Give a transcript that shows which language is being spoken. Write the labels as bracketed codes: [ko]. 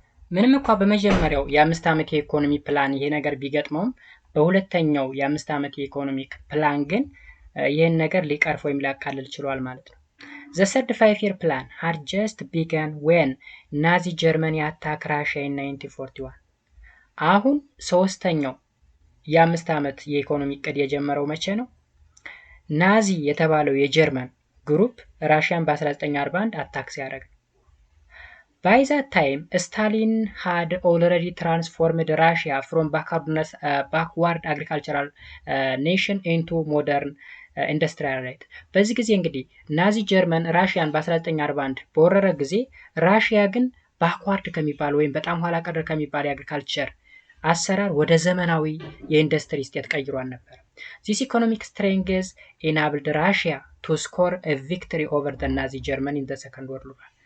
[am] ምንም እንኳን በመጀመሪያው የ5 ዓመት የኢኮኖሚ ፕላን ይሄ ነገር ቢገጥመውም በሁለተኛው የ5 ዓመት የኢኮኖሚክ ፕላን ግን ይሄን ነገር ሊቀርፍ ወይም ሊያቃልል ችሏል ማለት ነው። [en] The third 5 year plan had just begun when Nazi Germany attacked Russia in 1941. [am] አሁን ሶስተኛው የ5 ዓመት የኢኮኖሚ እቅድ የጀመረው መቼ ነው? ናዚ የተባለው የጀርመን ግሩፕ ራሽያን በ1941 አታክ ሲያደርግ። [en] By that time, Stalin had already transformed Russia from backward agricultural nation into modern industrialite. [am] በዚህ ጊዜ እንግዲህ ናዚ ጀርመን ራሽያን በ1941 በወረረ ጊዜ ራሽያ ግን ባክዋርድ ከሚባል ወይም በጣም ኋላ ቀር ከሚባል የአግሪካልቸር አሰራር ወደ ዘመናዊ የኢንዱስትሪ ስቴት ቀይሯል ነበር። [en] This economic strength enabled Russia to score a victory over the Nazi Germany in the Second World War.